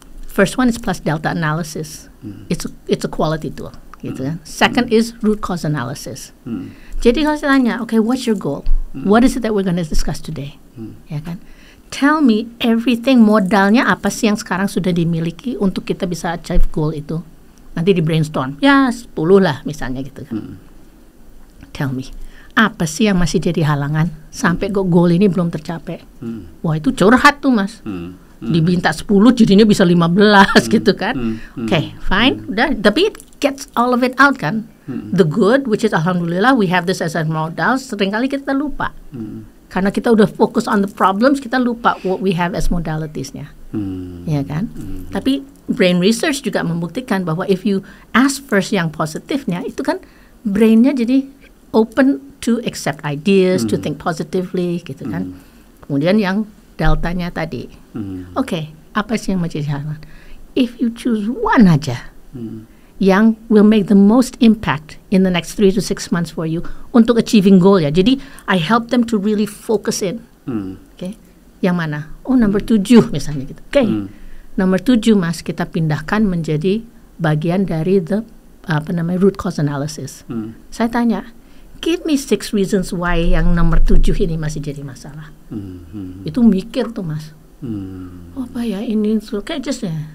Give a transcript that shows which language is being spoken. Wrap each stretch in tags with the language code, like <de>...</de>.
<en>First one is plus delta analysis. It's a quality tool, gitu kan. Second is root cause analysis.</en> <id>Jadi kalau saya tanya,</id> <en>okay, what's your goal? What is it that we're going to discuss today?</en> <id>Ya kan?</id> <en>Tell me everything,</en> <id>modalnya apa sih yang sekarang sudah dimiliki untuk kita bisa achieve goal itu. Nanti di brainstorm, ya 10 lah misalnya gitu kan.</id> <en>Tell me,</en> <id>apa sih yang masih jadi halangan sampai goal ini belum tercapai. Wah, itu curhat tuh, Mas. Diminta 10 jadinya bisa 15 gitu kan.</id> <en>Okay, fine, udah. Tapi it gets all of it out kan. The good, which is alhamdulillah we have this as a modal,</en> <id>seringkali kita lupa. Karena kita udah fokus</id> <en>on the problems,</en> <id>kita lupa</id> <en>what we have as modalities-nya. Ya kan? Tapi brain research</en> <id>juga membuktikan bahwa</id> <en>if you ask first</en> <id>yang positifnya, itu kan brain-nya jadi</id> <en>open to accept ideas, to think positively gitu kan.</en> <id>Kemudian yang deltanya tadi. Oke, apa sih yang menjadi halangan?</id> <en>If you choose one aja yang will make the most impact in the next 3 to 6 months for you untuk achieving goal ya. Jadi I help them to really focus in.</en> <id>Okay. Yang mana? Oh, number 7 misalnya gitu. Okay. Number 7, Mas, kita pindahkan menjadi bagian dari the root cause analysis. Saya tanya,</id> <en>give me 6 reasons why</en> <id>yang nomor 7 ini masih jadi masalah. Itu mikir tuh, Mas. Oh, apa ya ini? Kayak just ya.</id>